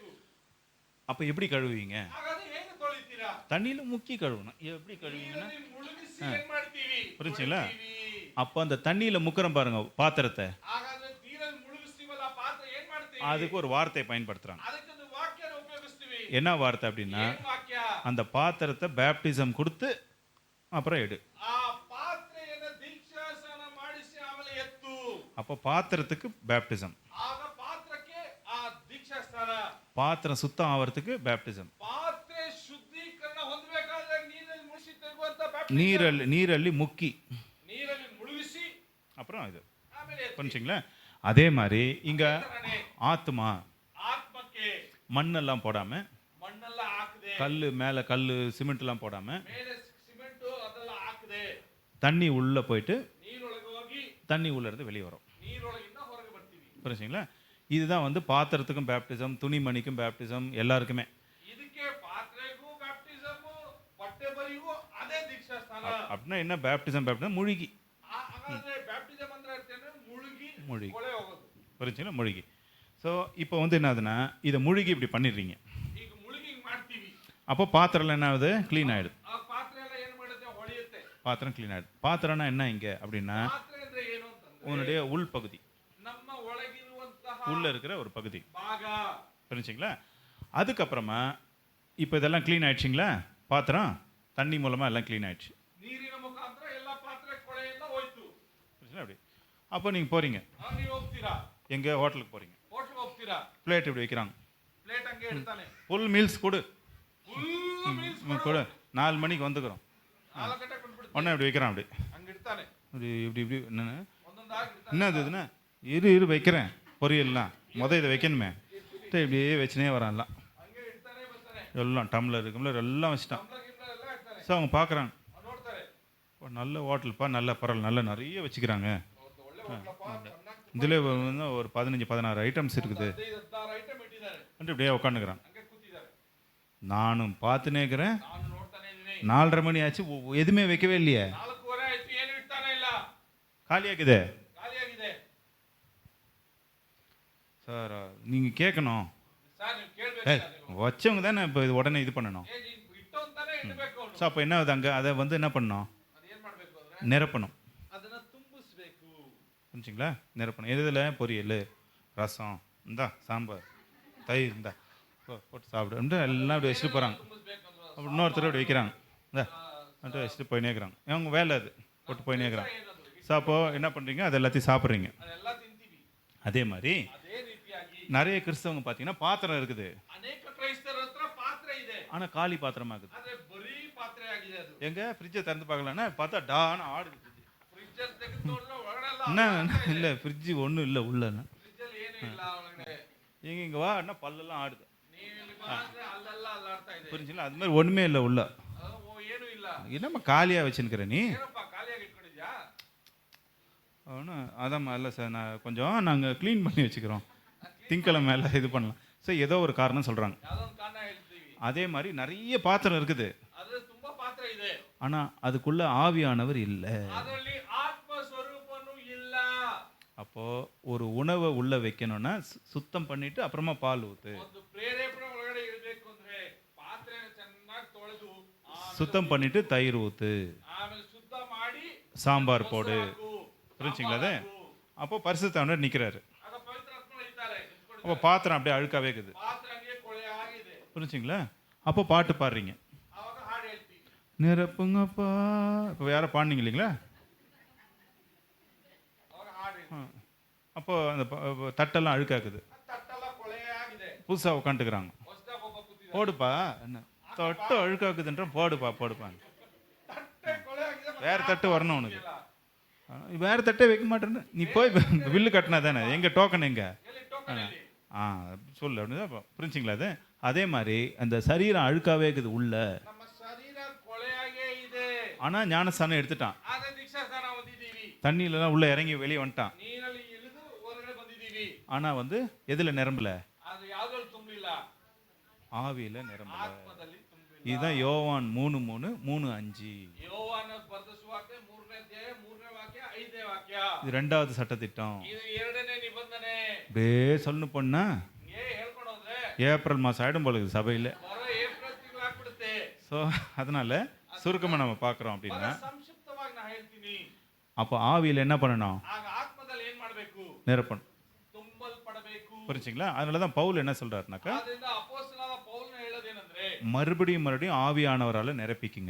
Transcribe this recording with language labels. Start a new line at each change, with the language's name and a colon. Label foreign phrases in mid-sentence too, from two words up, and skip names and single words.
Tamil: அப்போ எப்படி கழுவுவீங்க?
Kannada: ಹಾಗಾದ್ರೆ ಹೇಗೆ ತೊಳಿತೀರಾ?
Tamil: தண்ணியில் முக்கி கழுவணும். எப்படி கழுவுவீங்கன்னா,
Kannada: ನೀರನ್ನು ಮುಳುಗಿಸಿ ಏನ್ ಮಾಡ್ತೀವಿ,
Tamil: புரிஞ்சுங்களா?
Kannada: ತೊಳಿತೀವಿ.
Tamil: அப்போ அந்த தண்ணியில் முக்குறம் பாருங்க பாத்திரத்தை,
Kannada: ಹಾಗಾದ್ರೆ ನೀರಲ್ಲಿ ಮುಳುಗಿಸ್ತೀವಲ್ಲ ಪಾತ್ರೆ ಏನ್ ಮಾಡ್ತೀವಿ,
Tamil: அதுக்கு ஒரு வார்த்தையை பயன்படுத்துறாங்க.
Kannada: ಅದಕ್ಕೊಂದು ವಾಕ್ಯನ ಉಪಯೋಗಿಸ್ತೀವಿ.
Tamil: என்ன வார்த்தை அப்படின்னா,
Kannada: ಏನ್ ವಾಕ್ಯ?
Tamil: அந்த பாத்திரத்தை பேப்டிசம் கொடுத்து அப்புறம் எடு.
Kannada: ಆ ಪಾತ್ರೆಯನ್ನ ದೀಕ್ಷಾಸ್ನಾನ ಮಾಡಿಸಿ ಆಮೇಲೆ ಎತ್ತು.
Tamil: அப்போ பாத்திரத்துக்கு பேப்டிசம்,
Kannada: ಆಗ ಪಾತ್ರಕ್ಕೆ ಆ ದೀಕ್ಷಾಸ್ನಾನ.
Tamil: பாத்திரம் சுத்தம் ஆகிறதுக்கு பேப்டிசம்,
Kannada: ಪಾತ್ರೆ ಶುದ್ಧೀಕರಣ ಹೊಂದಬೇಕಾದ್ರೆ ನೀರಲ್ಲಿ ಮುಳುಗಿಸಿ ತೆಗುವಂತ ಬ್ಯಾಪ್ಟಿಸಮ್.
Tamil: நீரள்ளி முக்கி
Kannada: ನೀರಲ್ಲಿ ಮುಳುಗಿಸಿ
Tamil: அப்புறம் இது.
Kannada: ಆಮೇಲೆ ಎತ್ತಿ.
Tamil: புரிஞ்சுங்களா? அதே மாதிரி இங்க
Kannada: ತರನೇ
Tamil: ஆத்மா
Kannada: ಆತ್ಮಕ್ಕೆ
Tamil: மண்ணெல்லாம் போடாம,
Kannada: ಮಣ್ಣೆಲ್ಲ ಹಾಕದೆ,
Tamil: மேலே கல் சிமெண்ட்லாம் போடாம,
Kannada: ಮೇಲೆ ಸಿಮೆಂಟ್ ಅದೆಲ್ಲ ಹಾಕದೆ,
Tamil: தண்ணி உள்ள போயிட்டு
Kannada: ನೀರೊಳಗೆ ಹೋಗಿ
Tamil: தண்ணி உள்ள இருந்து வெளியே வரும்.
Kannada: ನೀರೊಳಗಿಂದ ಹೊರಗೆ ಬರ್ತೀವಿ.
Tamil: புரிஞ்சுங்களா? இதுதான் பாத்திரத்துக்கும் பேப்டிசம், துணிமணிக்கும் பேப்டிசம், எல்லாருக்குமே.
Kannada: ಇದಕ್ಕೆ ಪಾತ್ರೆಗೂ ಬ್ಯಾಪ್ಟಿಸಮ್, ಬಟ್ಟೆ ಬರಿಗೂ ಅದೇ ದೀಕ್ಷಾಸ್ನಾನ.
Tamil: அப்படின்னா என்ன பேப்டிசம்? முழுகி.
Kannada: ಹಾಗಾದ್ರೆ ಬ್ಯಾಪ್ಟಿಸಮ್ ಅಂದ್ರೆ ಮುಳುಗಿ ಕೊಳೆ ಹೋಗೋದು.
Tamil: புரிஞ்சுங்களா? முழுகி. ஸோ இப்போ என்ன ஆகுதுன்னா, இதை முழுகி இப்படி பண்ணிடுறீங்க.
Kannada: ಈಗ ಮುಳುಗಿ ಮಾಡ್ತೀವಿ.
Tamil: அப்போ பாத்திரம் என்ன ஆகுது? க்ளீன் ஆயிடுது.
Kannada: ಆ ಪಾತ್ರೆ ಎಲ್ಲ ಏನು ಮಾಡುತ್ತೆ, ಹೊಳೆಯುತ್ತೆ.
Tamil: பாத்திரம் க்ளீன் ஆயிடுது. பாத்திரம்னா என்ன இங்கே அப்படின்னா,
Kannada: ಪಾತ್ರೆ ಅಂದ್ರೆ ಏನು ಅಂತಂದ್ರೆ
Tamil: உன்னுடைய உள் பகுதி,
Kannada: ನಮ್ಮ ಒಳಗಿರುವಂತಹ
Tamil: உள்ள இருக்கிற ஒரு பகுதி.
Kannada: ಭಾಗ.
Tamil: புரிஞ்சுங்களா? அதுக்கப்புறமா இப்போ இதெல்லாம் க்ளீன் ஆயிடுச்சிங்களா? பாத்திரம் தண்ணி மூலமாக எல்லாம் க்ளீன் ஆயிடுச்சு.
Kannada: ನೀರಿನ ಮುಖಾಂತರ ಎಲ್ಲ ಪಾತ್ರೆ ಕೊಳೆ ಎಲ್ಲ ಹೋಯ್ತು.
Tamil: புரிஞ்சுங்களா? அப்படி அப்போ நீங்கள் போகிறீங்க,
Kannada: ನೀವು ಹೋಗ್ತೀರಾ,
Tamil: எங்கே ஹோட்டலுக்கு போகிறீங்க,
Kannada: ಹೋಟ್ಲ್ ಹೋಗ್ತೀರಾ,
Tamil: பிளேட் இப்படி வைக்கிறாங்க,
Kannada: ಪ್ಲೇಟ್ ಹಂಗೆ ಇಡ್ತಾನೆ,
English: full meals
Tamil: கொடு
English: full meals
Tamil: கொடு, 4 மணிக்கு வந்துக்கிறோம்,
Kannada: 4 ಗಂಟೆಗೆ ಬಂದ್ಬಿಡ್ತಾನೆ,
Tamil: உடனே இப்படி வைக்கிறான், அப்படி
Kannada: ಹಂಗೆ ಇಡ್ತಾನೆ,
Tamil: இப்படி இப்படி இப்படி என்னன்னு
Kannada: ಒಂದೊಂದಾಗಿ ಇಡ್ತಾನೆ.
Tamil: என்னது இதுன்னா, இரு வைக்கிறேன் பொரியல்லாம் இதை வைக்கணுமே, இப்படியே வச்சுனே வரான்லாம்,
Kannada: ಹಂಗೆ ಇಡ್ತಾನೆ ಬರ್ತಾನೆ,
Tamil: எல்லாம் டம்ளர் கிம்ளர் எல்லாம் வச்சுட்டான்.
Kannada: ಟಮ್ಲರ್ ಗಿಮ್ಲರ್ ಎಲ್ಲ ಇಡ್ತಾನೆ.
Tamil: ஸோ அவங்க பார்க்குறாங்க,
Kannada: ಅವ್ರು ನೋಡ್ತಾರೆ,
Tamil: நல்ல ஹோட்டல்ப்பா, நல்ல பரவாயில்ல, நல்ல நிறைய வச்சுக்கிறாங்க,
Kannada: ಒಂದು ಒಳ್ಳೆ ಹೋಟ್ಲಪ್ಪ, ಚೆನ್ನಾಗಿ
Tamil: இதில் ஒரு 15-16 ஐட்டம்ஸ் இருக்குது
Kannada: 15-16 ಐಟಮ್ ಇಟ್ಟಿದ್ದಾರೆ,
Tamil: ಅಂತ இப்படியே உட்காந்துக்கிறான்.
Kannada: ಹಂಗೆ ಕೂತಿದ್ದಾರೆ.
Tamil: நானும் பார்த்துனே இருக்கிறேன்,
Kannada: ನಾನು ನೋಡ್ತಾನೆ ಇದ್ದೀನಿ,
Tamil: 4:30 மணி ஆச்சு, எதுவுமே வைக்கவே இல்லையே,
Kannada: 4:15 ಆಯ್ತು, ಏನು ಇಡ್ತಾನೆ ಇಲ್ಲ,
Tamil: காலியாக்குதே.
Kannada: ಖಾಲಿಯಾಗಿದೆ.
Tamil: சார் நீங்கள் கேட்கணும்,
Kannada: ಸರ್ ನೀವು ಕೇಳ್ಬೇಕು, ನೀವು
Tamil: வச்சவங்க தானே இப்போ இது உடனே இது பண்ணணும்.
Kannada: ಇಟ್ಟು ಅಂತಾನೆ ಇಡಬೇಕು ಅವನು.
Tamil: ஸோ அப்போ என்ன ஆகுது, அங்கே அதை என்ன பண்ணணும்,
Kannada: ಅದೇನ್ ಮಾಡ್ಬೇಕು ಅಂದ್ರೆ
Tamil: நிரப்பணும்.
Kannada: ಅದನ್ನ ತುಂಬಿಸ್ಬೇಕು.
Tamil: புரிஞ்சுங்களா? நிரப்பணும். எதில் பொரியல், ரசம், இந்தா சாம்பார், தயிர், இந்தா போட்டு சாப்பிடு எல்லாம் இப்படி வச்சுட்டு போகிறாங்க.
Kannada: ತುಂಬಿಸ್ಬೇಕು ಅಂದ್ರೆ
Tamil: அப்படி இன்னொருத்தர் இப்படி வைக்கிறாங்க, இந்தா மட்டும் வச்சுட்டு போயினே இருக்கிறாங்க. அவங்க வேலை அது போட்டு போயினே இருக்கிறாங்க.
Kannada: ಏನದು
Tamil: ஸோ அப்போது என்ன பண்ணுறீங்க, அது எல்லாத்தையும் சாப்பிட்றீங்க.
Kannada: ಅದೆಲ್ಲ ತಿಂತೀವಿ.
Tamil: அதே மாதிரி
Kannada: ಅದೇ ರೀತಿಯಾಗಿ
Tamil: நிறைய கிறிஸ்தவங்க பார்த்தீங்கன்னா பாத்திரம் இருக்குது,
Kannada: ಅನೇಕ ಕ್ರೈಸ್ತರ ಹತ್ರ ಪಾತ್ರೆ ಇದೆ,
Tamil: ஆனால் காலி பாத்திரமா இருக்குது.
Kannada: ಆದ್ರೆ ಬರೀ ಪಾತ್ರೆ ಆಗಿದೆ. ಅದು
Tamil: எங்க ஃப்ரிட்ஜை திறந்து பார்க்கலன்னா பார்த்தா டான்னு ஆடுது ஃப்ரிட்ஜ்.
Kannada: ಫ್ರಿಡ್ಜ್ ಅಲ್ಲಿ ತೆಗೆದು ನೋಡಿದ್ರೆ ಒಳಗಡೆ ಎಲ್ಲ
Tamil: என்ன இல்லை ஃப்ரிட்ஜ் ஒன்றும் இல்லை உள்ளன்னா.
Kannada: ಫ್ರಿಡ್ಜ್ ಅಲ್ಲಿ ಏನೂ ಇಲ್ಲ ಒಳಗಡೆ.
Tamil: இங்கே வா என்ன பல்லெல்லாம் ஆடுது.
Kannada: ನೀವು ಇಲ್ಲಿ ಬಂದ್ರೆ ಅಲ್ಲೆಲ್ಲ ಅಲ್ಲಾಡ್ತಾ ಇದೆ.
Tamil: புரிஞ்சுங்களா? அது மாதிரி ஒன்றுமே இல்லை உள்ள.
Kannada: ಏನೂ ಇಲ್ಲ.
Tamil: என்னம்மா காலியாக வச்சுருக்கிற நீ?
Kannada: ಏನಪ್ಪ ಖಾಲಿಯಾಗಿ ಇಟ್ಕೊಂಡಿದ್ಯಾ?
Tamil: ஒன்றும் அதாம்மா இல்லை சார், நான் கொஞ்சம் நாங்கள் க்ளீன் பண்ணி வச்சுக்கிறோம், திங்கக்கிழமை மேலே இது பண்ணலாம். ஸோ ஏதோ ஒரு காரணம் சொல்கிறாங்க.
Kannada: ಯಾವ್ದೋ ಒಂದು ಕಾರಣ ಹೇಳ್ತೀವಿ.
Tamil: அதே மாதிரி நிறைய பாத்திரம் இருக்குது,
Kannada: ಅದ್ರ ತುಂಬಾ ಪಾತ್ರೆ ಇದೆ,
Tamil: ஆனால் அதுக்குள்ள ஆவியானவர் இல்லை.
Kannada: ಅದರಲ್ಲಿ ಆತ್ಮ ಸ್ವರೂಪನು ಇಲ್ಲ.
Tamil: அப்போ ஒரு உணவை உள்ள வைக்கணும்னா சுத்தம் பண்ணிட்டு அப்புறமா பால் ஊத்து.
Kannada: ಒಂದು ಪ್ರೇರೇಪಣೆ ಒಳಗಡೆ ಇರಬೇಕು ಅಂದ್ರೆ ಪಾತ್ರೆನ ಚೆನ್ನಾಗಿ ತೊಳೆದು
Tamil: சுத்தம் பண்ணிட்டு தயிர் ஊத்து,
Kannada: ಆಮೇಲೆ ಶುದ್ಧ ಮಾಡಿ
Tamil: சாம்பார் போடு. புரிஞ்சுங்களா? அது அப்போ பரிசுத்தவர் நிற்கிறாரு.
Kannada: ಆಗ ಪವಿತ್ರ ಆತ್ಮ ಇದ್ದಾರೆ.
Tamil: அப்போ பாத்திரம் அப்படியே அழுக்காவே இருக்குது.
Kannada: ಪಾತ್ರೆ ಹಂಗೆ ಕೊಳೆ ಆಗಿದೆ.
Tamil: புரிஞ்சுங்களா? அப்போ பாட்டு பாடுறீங்க,
Kannada: ಅವಾಗ ಹಾಡು ಹೇಳ್ತೀವಿ,
Tamil: நிரப்புங்கப்பா. இப்போ யாரோ பாடினீங்க இல்லைங்களா?
Kannada: ಅವಾಗ ಹಾಡು ಹೇಳ್ತೀವಿ.
Tamil: அப்போ அந்த தட்டெல்லாம் அழுக்காக்குது,
Kannada: ತಟ್ಟೆಲ್ಲ ಕೊಳೆ ಆಗಿದೆ,
Tamil: புதுசாக உட்காந்துக்கிறாங்க.
Kannada: ಹೊಸದಾಗಿ ಒಬ್ಬ ಕೂತಿದ್ದಾನೆ,
Tamil: போடுப்பா என்ன தட்டு அழுக்காக்குதுன்ற போடுப்பா
Kannada: ತಟ್ಟೆ ಕೊಳೆ ಆಗಿದೆ,
Tamil: வேற தட்டு வரணும் உனக்கு. வேற தட்டே வைக்க மாட்டேன்னு நீ போய் பில்லு கட்டினா தானே, எங்க டோக்கன் எங்க?
Kannada: ಎಲ್ಲಿ ಟೋಕನ್ ಅಲ್ಲಿ?
Tamil: சொல்லு அப்படின்னு. புரிஞ்சுங்களா? அது அதே மாதிரி அந்த சரீரம் அழுக்காவே இருக்குது உள்ள,
Kannada: ನಮ್ಮ ಶರೀರ ಕೊಳೆಯಾಗೇ ಇದೆ.
Tamil: ஆனா ஞானஸ்தானம் எடுத்துட்டான்,
Kannada: ಆದ್ರೆ ದೀಕ್ಷಾಸ್ನಾನ ಹೊಂದಿದ್ದೀವಿ,
Tamil: தண்ணியிலலாம் உள்ள இறங்கி வெளியே வந்துட்டான்.
Kannada: ನೀರಲ್ಲಿ ಇಳಿದು ಹೊರಗಡೆ ಬಂದಿದ್ದೀವಿ,
Tamil: ஆனா எதுல நிரம்பல?
Kannada: ಅದು ಯಾವ್ದ್ರಲ್ಲಿ ತುಂಬಲಿಲ್ಲ,
Tamil: ஆவியில நிரம்பல.
Kannada: ಆತ್ಮದಲ್ಲಿ ತುಂಬಿಲ್ಲ.
Tamil: இதுதான் யோவான் 3:3, 3:5.
Kannada: ಯೋವಾನ ಬರೆದ ಸುವಾರ್ತೆ 3ನೇ ಅಧ್ಯಾಯ 3ನೇ ವಾಕ್ಯ 5ನೇ ವಾಕ್ಯ.
Tamil: இது 2வது சட்டத்திட்டம்.
Kannada: ಇದು 2ನೇ ನಿಬಂಧನೆ.
Tamil: அப்படியே சொல்லணும் பொண்ணா,
Kannada: ಹೇಳ್ಕೊಂಡು ಹೋದ್ರೆ
Tamil: ஏப்ரல் மாதம் ஆயிடும் போல இருக்குது சபையில்.
Kannada: ಬರೋ ಏಪ್ರಿಲ್ ತಿಂಗಳು ಆಗ್ಬಿಡುತ್ತೆ.
Tamil: ஸோ அதனால சுருக்கமாக நம்ம பார்க்குறோம் அப்படின்னா,
Kannada: ಸಂಕ್ಷಿಪ್ತವಾಗಿ ನಾ ಹೇಳ್ತೀನಿ.
Tamil: அப்போ ஆவியில் என்ன பண்ணணும்?
Kannada: ಆಗ ಆತ್ಮದಲ್ಲಿ ಏನ್ ಮಾಡ್ಬೇಕು?
Tamil: நிரப்பணும்.
Kannada: ತುಂಬಲ್ಪಡಬೇಕು.
Tamil: புரிஞ்சுங்களா? அதனால தான் பவுல் என்ன சொல்றாருனாக்கா,
Kannada: ಆದ್ರಿಂದ ಅಪೊಸ್ತಲನಾದ ಪೌಲನ ಹೇಳೋದೇನಂದ್ರೆ
Tamil: மறுபடியும் ஆவியானவரால நிரப்பிக்குங்க,